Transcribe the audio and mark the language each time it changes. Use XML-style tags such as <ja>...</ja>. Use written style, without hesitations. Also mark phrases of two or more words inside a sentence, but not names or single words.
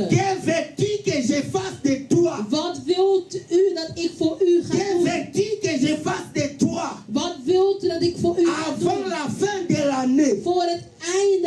<fr>que veux-tu que je fasse de toi?</fr> <nl>wat wilt u dat ik voor u ga</nl> <fr>Que</fr> <nl>doen?</nl> <fr>veux-tu que je fasse de toi?</fr> <nl>Wat wilt u dat ik voor u ga</nl> <fr>Avant</fr> <nl>doen?</nl> <fr>la fin de l'année,</fr> <nl>Voor het</nl>